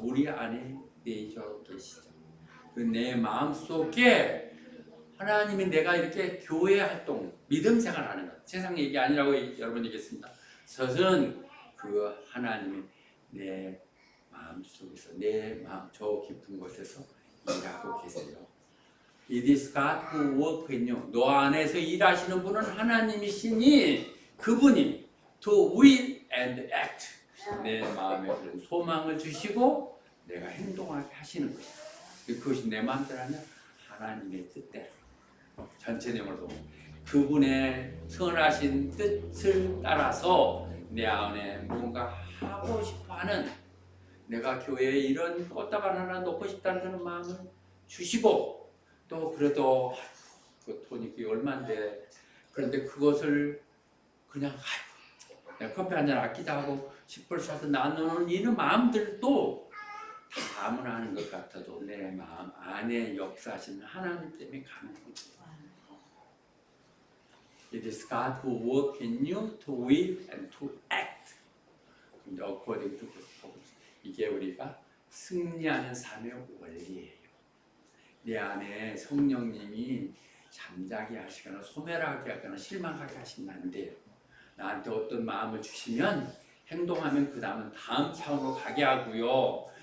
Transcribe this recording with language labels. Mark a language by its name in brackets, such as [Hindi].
[Korean] 우리 안에 내져 계시죠. 그 내 마음속에 하나님이 내가 이렇게 교회 활동, 믿음 생활하는 것, 세상 얘기 아니라고 여러분 얘기했습니다. 저는 그 하나님이 내 마음속에서 내 마음 저 깊은 곳에서 일하고 계세요. [English] It is God who works in you. [Korean] 너 안에서 일하시는 분은 하나님이시니 그분이 [English] to will and act [Korean] 내 마음에 그런 소망을 주시고 내가 행동하게 하시는 거예요. 그것이 내 마음대로 아니라 하나님의 뜻대로. 전체 내용을 보면 그분의 선하신 뜻을 따라서 내 안에 뭔가 하고 싶어하는, 내가 교회에 이런 꽃다발 하나 놓고 싶다는 그런 마음을 주시고, 또 그래도 그 돈이 얼마인데, 그런데 그것을 그냥 내가 커피 한잔 아끼자 하고 10불 사서 나누는 이런 마음들도 다 아무나 하는 것 같아도 내 마음 안에 역사하시는 하나님 때문에 가능한 거예요. [English] It is God who works in you to will and to act according to His purpose. [Korean] 이게 우리가 승리하는 삶의 원리예요. 내 안에 성령님이 잠자게 하시거나 소멸하게 하거나 실망하게 하시면 안 돼요. 나한테 어떤 마음을 주시면 행동하면 그 다음 차원으로 가게 하고요.